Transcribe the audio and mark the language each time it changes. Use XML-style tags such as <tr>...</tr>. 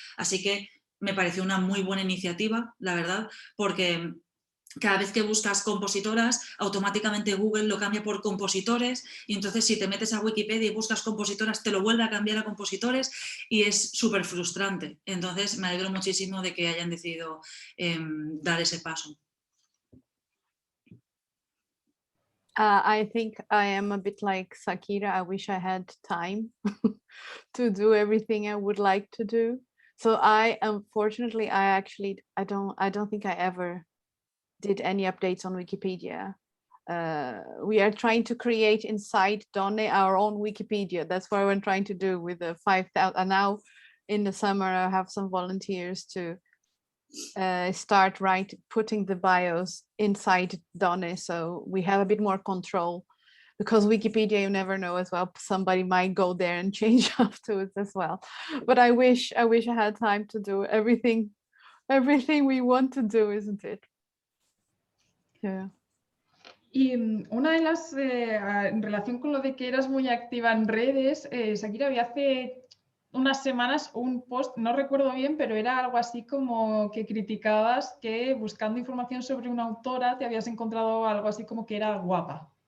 <es>Así que me pareció una muy buena iniciativa, la verdad, porque cada vez que buscas compositoras, automáticamente Google lo cambia por compositores y entonces si te metes a Wikipedia y buscas compositoras, te lo vuelve a cambiar a compositores y es súper frustrante. Entonces me alegro muchísimo de que hayan decidido dar ese paso.</es> <en>I think I am a bit like Shakira. I wish I had time to do everything I would like to do. So unfortunately, I don't think I ever did any updates on Wikipedia. We are trying to create inside Donne our own Wikipedia. That's what we're trying to do with the 5,000. And now in the summer, I have some volunteers to start putting the bios inside Donne, so we have a bit more control, because Wikipedia, you never know as well, somebody might go there and change afterwards as well. But I wish I had time to do everything we want to do, isn't it? Yeah.</en> <es>Y una de las, en relación con lo de que eras muy activa en redes, Shakira, había hace unas semanas un post, no recuerdo bien, pero era algo así como que criticabas que buscando información sobre una autora te habías encontrado algo así como que era guapa.</es>